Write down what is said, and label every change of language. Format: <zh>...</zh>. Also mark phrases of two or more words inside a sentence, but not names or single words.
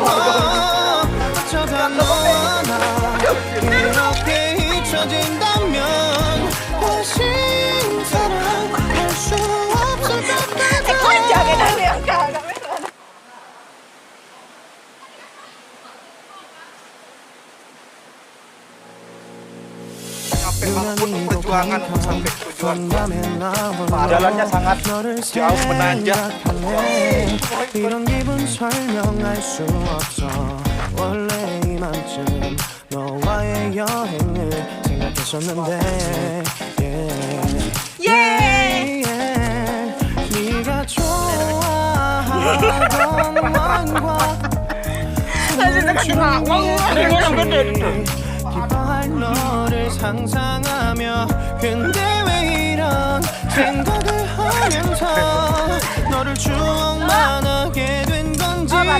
<ko>어쩌다 너와 나 이렇게 잊혀진다면 다시 사랑할 수 없을 것 같아.</ko> <id>Perjuangan sampai tujuan. Jalannya sangat jauh menanjak.</id> <ko>이런 기분 설명할 수 없어. 원래 이만큼 너와의 여행을 생각했었는데 네가 좋아하던 왕과 기뻐할 너를 상상하며 근데 왜 이런 생각을 하면서 너를 추억만 하게 된 건지.</ko>